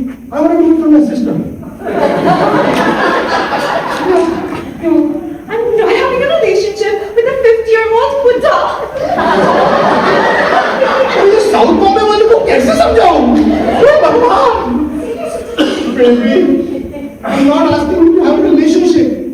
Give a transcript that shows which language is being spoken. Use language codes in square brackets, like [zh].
[en] I want to do it for my sister. No. I'm not having a relationship with a 50-year-old Buddha. [hi] मुझे south Bombay वाले को कैसे समझाऊं? हे भगवान! [en] Baby, I'm not asking you to have a relationship.